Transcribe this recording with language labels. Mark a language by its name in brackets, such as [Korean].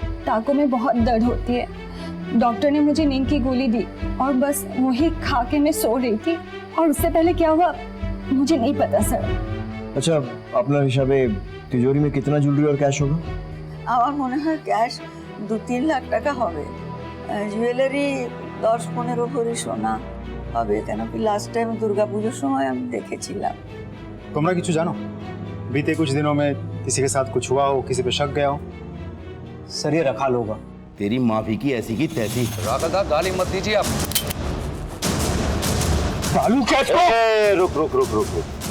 [Hindi] टाँकों में बहुत दर्द होती है। डॉक्टर ने मुझे नींद की गोली दी और बस वही खा के मैं सो रही थी। और उससे पहले क्या हुआ मुझे नहीं पता सर। अच्छा, अपना हिसाबे तिजोरी में कितना ज्वेलरी और कैश होगा? [Bangla] আমার মনে হয় ক্যাশ 2-3 লাখ টাকা হবে। জুয়েলারি 10-15 ভরি সোনা হবে, কেন কি লাস্ট টাইম দুর্গাপুজোর সময় আমি দেখেছিলাম। তোমরা কিছু জানো [Hindi] बीते कुछ दिनों में किसी के साथ कुछ हुआ हो, किसी पे शक गया हो? सर ये रखाल होगा। तेरी माफी की ऐसी की तैसी। राधा दा गाली मत दीजिए आप। बालू क्या रुक रुक रुक रुक रुक।